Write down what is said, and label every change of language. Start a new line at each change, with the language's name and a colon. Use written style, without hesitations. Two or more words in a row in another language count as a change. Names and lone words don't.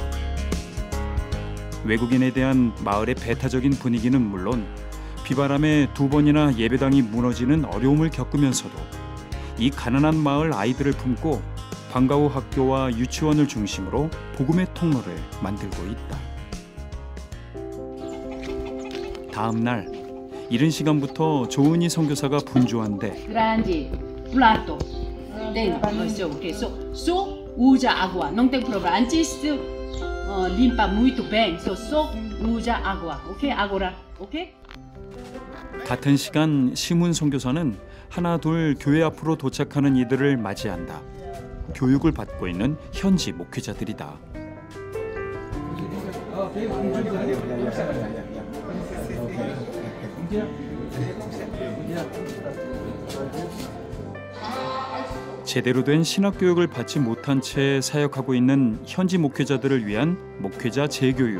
Korean: 외국인에 대한 마을의 배타적인 분위기는 물론 비바람에 2번이나 예배당이 무너지는 어려움을 겪으면서도 이 가난한 마을 아이들을 품고 방과 후 학교와 유치원을 중심으로 복음의 통로를 만들고 있다. 다음 날 이른 시간부터 조은희 선교사가 분주한데
Portuguese: Grande prato. So usa água. Não tem problema. Antes limpa muito bem. So usa água. OK? Agora. OK?
Korean: 같은 시간 심훈 선교사는 하나 둘 교회 앞으로 도착하는 이들을 맞이한다. 교육을 받고 있는 현지 목회자들이다. 제대로 된 신학 교육을 받지 못한 채 사역하고 있는 현지 목회자들을 위한 목회자 재교육.